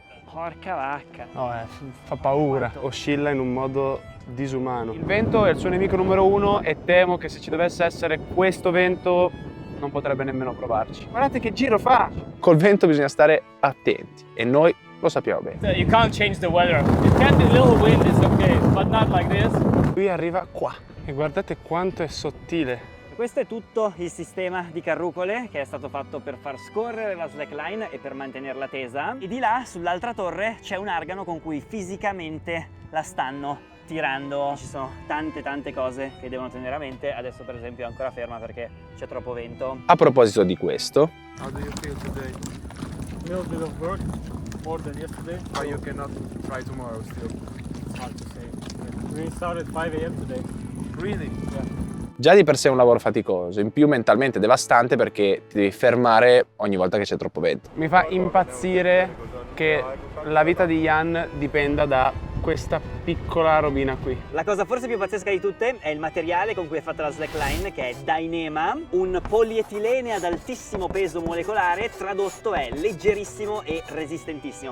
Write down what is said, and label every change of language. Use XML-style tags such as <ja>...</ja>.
<it>Porca vacca. No, fa paura. Oscilla in un modo disumano. Il vento è il suo nemico numero uno e temo che se ci dovesse essere questo vento non potrebbe nemmeno provarci. Guardate che giro fa! Col vento bisogna stare attenti e noi lo sappiamo bene.</it> <en>You can't change the weather. It can be a little wind, it's okay, but not like this.</en> <it>Lui arriva qua e guardate quanto è sottile. Questo è tutto il sistema di carrucole che è stato fatto per far scorrere la slackline e per mantenerla tesa. E di là, sull'altra torre, c'è un argano con cui fisicamente la stanno tirando. Ci sono tante cose che devono tenere a mente. Adesso per esempio è ancora ferma perché c'è troppo vento. A proposito di questo,</it> <en>How do you feel today? A little bit of work, more than yesterday. But you cannot try tomorrow still. It's hard to say. We started 5 AM today. Really? Yeah.</en> <it>già di per sé è un lavoro faticoso, in più mentalmente devastante perché ti devi fermare ogni volta che c'è troppo vento. Mi fa impazzire che la vita di Jan dipenda da questa piccola robina qui. La cosa forse più pazzesca di tutte è il materiale con cui è fatta la slackline, che è Dyneema, un polietilene ad altissimo peso molecolare, tradotto è leggerissimo e resistentissimo.</it>